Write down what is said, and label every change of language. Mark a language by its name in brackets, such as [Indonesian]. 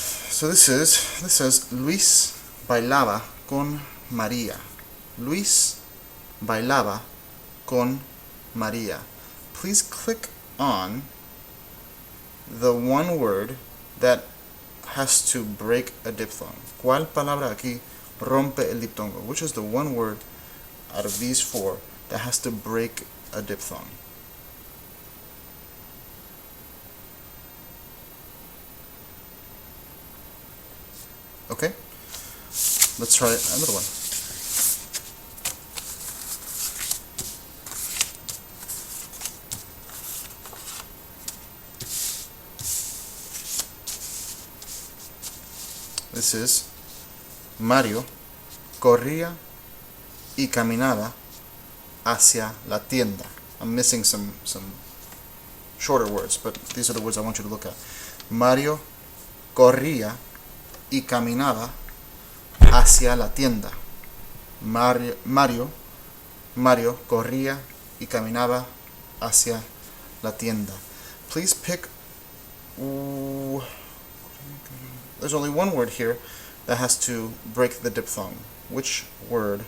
[English] So this says [Spanish] Luis bailaba con María. Luis bailaba con María. [English] Please click on the one word that has to break a diphthong. [Spanish] ¿Cuál palabra aquí rompe el diptongo? [English] Which is the one word out of these 4 that has to break a diphthong? Okay, let's try another one. This is [Spanish] Mario corría y caminaba hacia la tienda. [English] I'm missing some shorter words, but these are the words I want you to look at. [Spanish] Mario corría y caminaba hacia la tienda. Mario corría y caminaba hacia la tienda. [English] Please pick. There's only one word here that has to break the diphthong. Which word [Spanish] rompe el diptongo? [English] Which word here